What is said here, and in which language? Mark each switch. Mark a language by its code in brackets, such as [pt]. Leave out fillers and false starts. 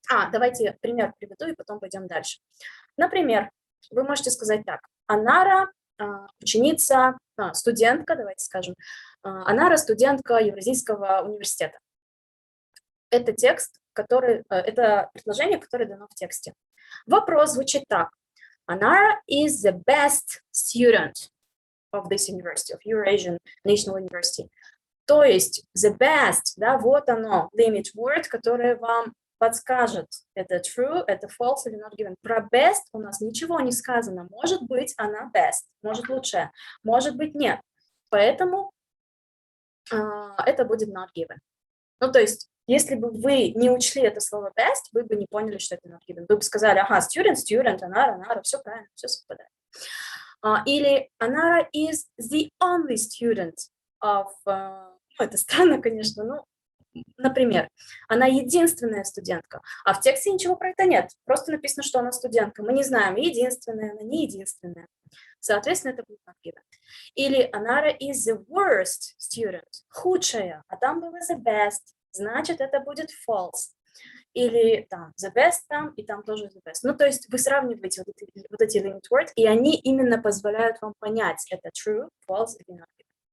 [ru] Давайте пример приведу, и потом пойдем дальше. Например, вы можете сказать так. Анара ученица, студентка, давайте скажем, Анара студентка Евразийского университета. Это текст, это предложение, которое дано в тексте. Вопрос звучит так. [en] Anara is the best student of this university, of Eurasian National University. [ru] То есть the best, да, вот оно, limit word, которое вам подскажет, это true, это false или not given. Про best у нас ничего не сказано. Может быть, она best, может лучше, может быть, нет. Поэтому это будет not given. Ну, то есть, если бы вы не учли это слово best, вы бы не поняли, что это not given. Вы бы сказали, ага, student, Anara, все правильно, все совпадает. [en] Или Anara is the only student of... [ru] это странно, конечно, но, например, она единственная студентка, а в тексте ничего про это нет. Просто написано, что она студентка. Мы не знаем, единственная, она не единственная. Соответственно, это будет not given. Или Anara [en] is the worst student, [ru] худшая, а там было the best, значит, это будет false. Или там the best там, и там тоже the best. Ну, то есть вы сравниваете вот эти limit words, и они именно позволяют вам понять, это true, false или not given.